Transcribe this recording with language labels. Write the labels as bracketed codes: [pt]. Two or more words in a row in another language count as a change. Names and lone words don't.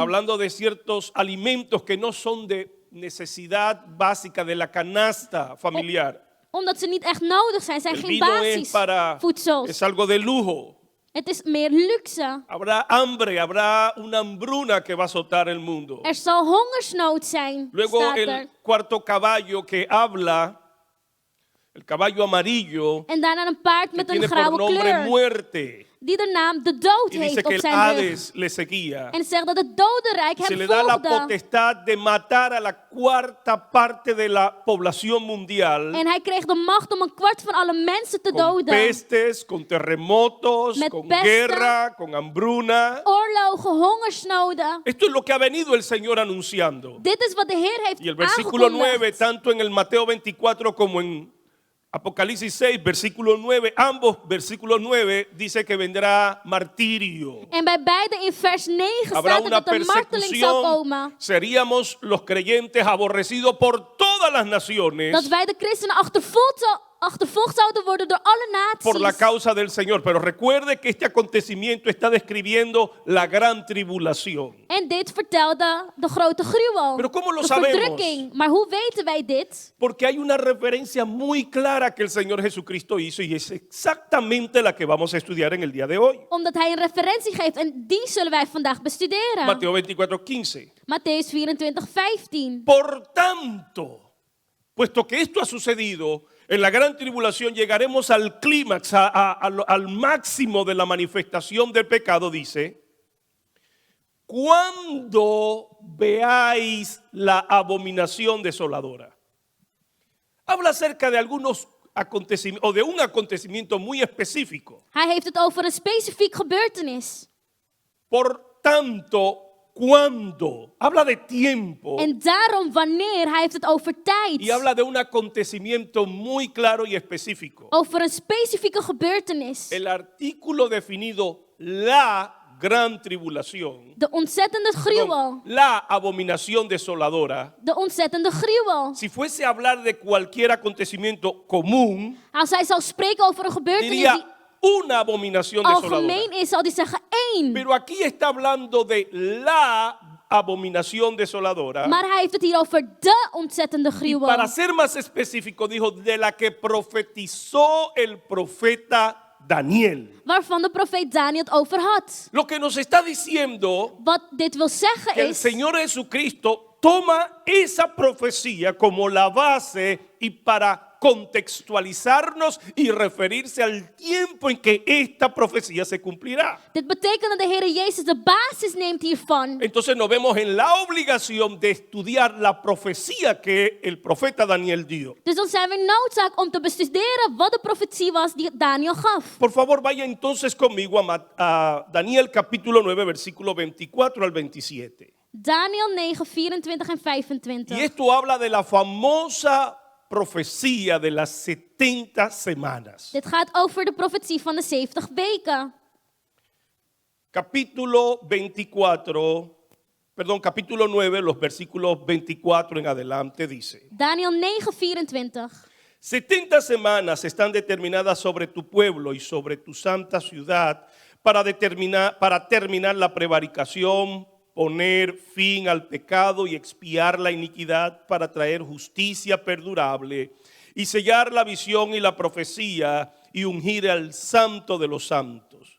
[es] Hablando de ciertos alimentos que no son de necesidad básica de la canasta familiar. [nl] Omdat ze niet echt nodig zijn. Zijn [es] El [nl] geen [es] vino es [nl] basisvoedsels. [es] es algo de lujo. [nl] Het is meer luxe. [es] Habrá hambre, habrá una hambruna que va a azotar el mundo. [nl] Er zal hongersnood zijn, [es] Luego [nl] staat [es] el [nl] er. [es] cuarto caballo que habla, el caballo amarillo, [nl] En daarna een paard [es] que [nl] met een [es] tiene por [nl] grauwe [es] nombre [nl] kleur. [es] muerte. [nl] Die de naam de dood [es] Y dice [nl] heeft [es] que [nl] op [es] el [nl] zijn rug. [es] Hades le seguía. [nl] En zegt dat het dodenrijk [es] Se [nl] hem [es] le da la [nl] volgde. [es] potestad de matar a la cuarta parte de la población mundial. [nl] En hij kreeg de macht om 1/4 van alle mensen te [es] Con [nl] doden. [es] pestes, con terremotos, [nl] Met [es] con [nl] pesten. [es] guerra, con hambruna. [nl] Oorlogen, hongersnoden. [es] Esto es lo que ha venido el Señor anunciando. [nl] Dit is wat de Heer heeft [es] Y el versículo 9, [nl] aangekondigd. [es] tanto en el Mateo 24 como en Apocalipsis 6, versículo 9, ambos versículos 9 dice que vendrá martirio. [nl] En bij beide in vers 9 [es] Habrá [nl] staat er [es] una [nl] dat er marteling zal [es] persecución. [nl] komen. [es] Seríamos los creyentes aborrecidos por todas las naciones [nl] Dat wij de christenen achtervolgd zouden worden door alle [es] por la [nl] naties. [es] causa del Señor. Pero recuerde que este acontecimiento está describiendo la gran tribulación. [nl] En dit vertelde de grote gruwel. [es] Pero ¿cómo lo [nl] de [es] sabemos? [nl] verdrukking. Maar hoe weten wij dit? [es] Porque hay una referencia muy clara que el Señor Jesucristo hizo y es exactamente la que vamos a estudiar en el día de hoy. [nl] Omdat hij een referentie geeft en die zullen wij vandaag bestuderen. [es] Mateo 24:15. [nl] Matthäus 24:15. [es] Por tanto, puesto que esto ha sucedido, en la gran tribulación llegaremos al clímax, al máximo de la manifestación del pecado, dice, cuando veáis la abominación desoladora. Habla acerca de algunos acontecimientos, o de un acontecimiento muy específico. [nl] Hij heeft het over een specifiek gebeurtenis. [es] Por tanto, cuándo, habla de tiempo [nl] En daarom wanneer, hij heeft het over tijd. [es] y habla de un acontecimiento muy claro y específico. [nl] Over een specifieke gebeurtenis. [es] El artículo definido la gran tribulación, [nl] De ontzettende gruwel. [es] la abominación desoladora, [nl] De ontzettende gruwel. [es] si fuese a hablar de cualquier acontecimiento común, [nl] Als hij zou spreken over een gebeurtenis die [es] diría una abominación desoladora. [nl] algemeen is, zal hij zeggen één. [es] Pero aquí está hablando de la abominación desoladora. [nl] Maar hij heeft het hier over de ontzettende [es] Y [nl] gruwel. [es] para ser más específico, dijo, de la que profetizó el profeta Daniel. [nl] Waarvan de profeet Daniel het over had. [es] Lo que nos está diciendo [nl] Wat dit wil zeggen [es] que el [nl] is [es] Señor Jesucristo toma esa profecía como la base y para contextualizarnos y referirse al tiempo en que esta profecía se cumplirá. [nl] dit betekent dat de Heer Jezus de basis neemt hiervan. [es] Entonces nos vemos en la obligación de estudiar la profecía que el profeta Daniel dio. [nl] Dus dan zijn we in noodzaak om te bestuderen wat de profetie was die Daniel gaf. [es] Por favor, vaya entonces conmigo a Daniel capítulo 9, versículo 24 al 27. [nl] Daniel 9, 24 en 25. [es] Y esto habla de la famosa profecía de las 70 semanas. [nl] Dit gaat over de profetie van de 70 weken. [es] Capítulo 9, los versículos 24 en adelante dice: [nl] Daniel 9, 24. [es] 70 semanas están determinadas sobre tu pueblo y sobre tu santa ciudad para terminar la prevaricación, poner fin al pecado y expiar la iniquidad, para traer justicia perdurable y sellar la visión y la profecía y ungir al santo de los santos.